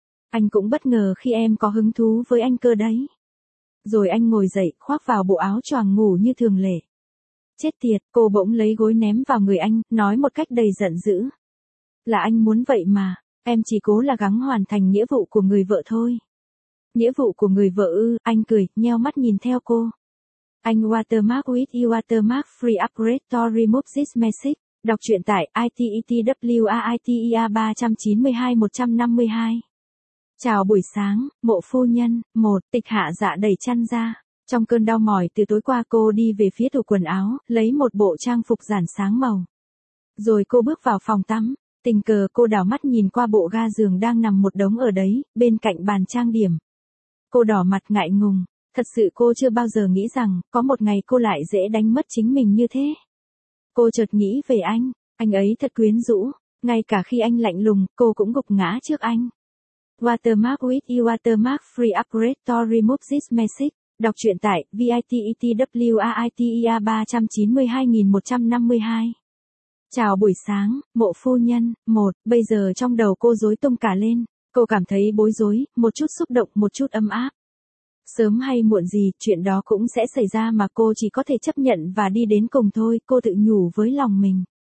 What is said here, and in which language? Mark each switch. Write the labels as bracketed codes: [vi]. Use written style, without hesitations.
[vi] Anh cũng bất ngờ khi em có hứng thú với anh cơ đấy. Rồi anh ngồi dậy, khoác vào bộ áo choàng ngủ như thường lệ. Chết tiệt, cô bỗng lấy gối ném vào người anh, nói một cách đầy giận dữ. Là anh muốn vậy mà, em chỉ cố là gắng hoàn thành nghĩa vụ của người vợ thôi. Nghĩa vụ của người vợ ư, anh cười, nheo mắt nhìn theo cô. [en] Anh watermark with your watermark free upgrade to remove this message. [vi] Đọc truyện tại ITETWAITER 392-152. Chào buổi sáng, Mộ phu nhân, 1, Tịch Hạ Dạ đẩy chăn ra. Trong cơn đau mỏi từ tối qua cô đi về phía tủ quần áo, lấy một bộ trang phục giản sáng màu. Rồi cô bước vào phòng tắm, tình cờ cô đảo mắt nhìn qua bộ ga giường đang nằm một đống ở đấy, bên cạnh bàn trang điểm. Cô đỏ mặt ngại ngùng, thật sự cô chưa bao giờ nghĩ rằng, có một ngày cô lại dễ đánh mất chính mình như thế. Cô chợt nghĩ về anh ấy thật quyến rũ, ngay cả khi anh lạnh lùng, cô cũng gục ngã trước anh. [en] Watermark with your watermark free upgrade to remove this message. [vi] Đọc truyện tại VITETWAITER 392-152. Chào buổi sáng, Mộ phu nhân, 1, bây giờ trong đầu cô rối tung cả lên. Cô cảm thấy bối rối, một chút xúc động, một chút ấm áp. Sớm hay muộn gì, chuyện đó cũng sẽ xảy ra mà cô chỉ có thể chấp nhận và đi đến cùng thôi, cô tự nhủ với lòng mình.